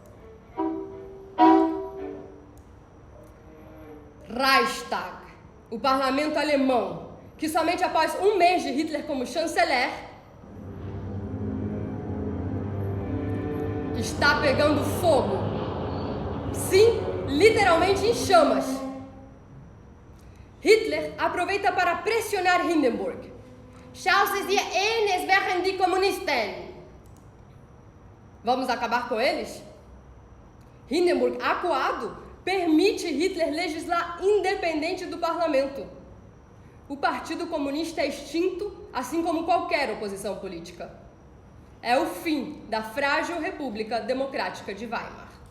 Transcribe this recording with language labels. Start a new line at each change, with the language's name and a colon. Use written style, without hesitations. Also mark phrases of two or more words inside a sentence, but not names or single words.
Portuguese: Reichstag, o parlamento alemão, que somente após um mês de Hitler como chanceler, está pegando fogo. Sim, literalmente em chamas. Hitler aproveita para pressionar Hindenburg.
German: Schauen Sie eines wären die Kommunisten.
Portuguese: Vamos acabar com eles? Hindenburg, acuado, permite Hitler legislar independente do parlamento. O Partido Comunista é extinto, assim como qualquer oposição política. É o fim da frágil República Democrática de Weimar.